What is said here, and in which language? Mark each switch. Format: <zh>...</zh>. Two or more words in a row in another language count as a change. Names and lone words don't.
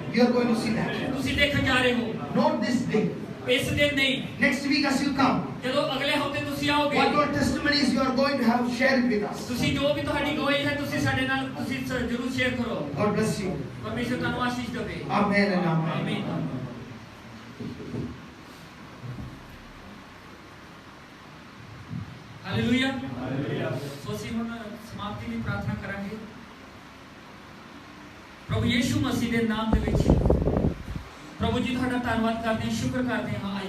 <en>You are going to see that.</en> <pa>ਤੁਸੀਂ ਦੇਖਣ ਜਾ ਰਹੇ ਹੋ</pa> <en>Not this day.</en> <pa>ਇਸ ਦਿਨ ਨਹੀਂ</pa> <en>Next week as you come,</en> <pa>ਜਦੋਂ ਅਗਲੇ ਹਫ਼ਤੇ ਤੁਸੀਂ ਆਓਗੇ</pa> <en>what your testimonies you are going to have, share it with us.</en> <pa>ਤੁਸੀਂ ਜੋ ਵੀ ਤੁਹਾਡੀ ਗਵਾਹੀ ਹੈ ਤੁਸੀਂ ਸਾਡੇ ਨਾਲ ਤੁਸੀਂ ਜ਼ਰੂਰ ਸ਼ੇਅਰ ਕਰੋ</pa> <en>God bless you.</en> <pa>ਪਰਮੇਸ਼ਰ ਤੁਹਾਨੂੰ ਆਸ਼ੀਸ਼ ਦੇਵੇ</pa> <en>Amen and amen.</en> <pa>ਆਮੀਨ ਹਾਲੇਲੂਇਆ ਸੋ ਅਸੀਂ ਹੁਣ ਸਮਾਪਤੀ ਦੀ ਪ੍ਰਾਰਥਨਾ ਕਰਾਂਗੇ ਪ੍ਰਭੂ ਯੀਸ਼ੂ ਮਸੀਹ ਦੇ ਨਾਮ ਦੇ ਵਿੱਚ ਪ੍ਰਭੂ ਜੀ ਤੁਹਾਡਾ ਧੰਨਵਾਦ ਕਰਦੇ ਹਾਂ ਸ਼ੁਕਰ ਕਰਦੇ ਹਾਂ ਅੱਜ</pa>